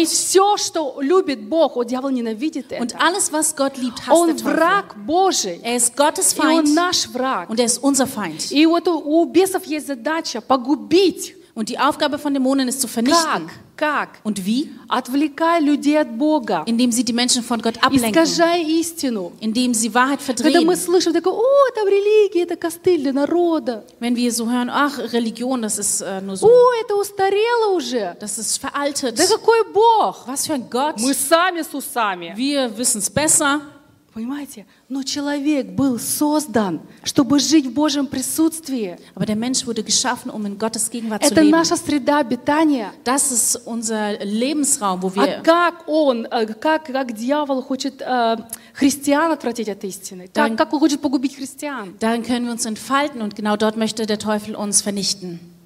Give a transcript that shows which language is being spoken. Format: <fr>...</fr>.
<ru>И все, что любит Бог, у дьявола ненавидит это.</ru> <de>Und alles, was Gott liebt, hasst</de> <ru>он враг Божий.</ru> <de>Er ist Gottes Feind.</de> <ru>И он наш враг.</ru> <de>Und er ist unser Feind.</de> <ru>И вот у бесов есть задача погубить.</ru> <de>Und die Aufgabe von Dämonen ist zu vernichten.</de> <ru>Как?</ru> <de>Und wie?</de> <ru>Отвлекая людей от Бога.</ru> <de>Indem sie die Menschen von Gott ablenken.</de> <ru>Искажая истину.</ru> <de>Indem sie Wahrheit verdrehen.</de> <ru>Когда мы слышим, такое, о, это религия, это костыль для народа.</ru> <de>Wenn wir so hören, ach, Religion, das ist nur so.</de> <ru>О, это устарело уже.</ru> <de>Das ist veraltet.</de> <ru>Да какой Бог?</ru> <de>Was für ein Gott?</de> <ru>Мы сами с усами.</ru> <de>Wir wissen es besser.</de> <ru>Понимаете? Но человек был создан, чтобы жить в Божьем присутствии.</ru> <de>Aber der Mensch wurde geschaffen, um in Gottes Gegenwart zu leben.</de> <ru>Это наша среда обитания.</ru> <de>Das ist unser Lebensraum, wo wir.</de> <ru>А как он, как дьявол хочет христиан отвратить от истины? Как он хочет погубить христиан?</ru> <de>Darin können wir uns entfalten und genau dort möchte der Teufel uns vernichten.</de>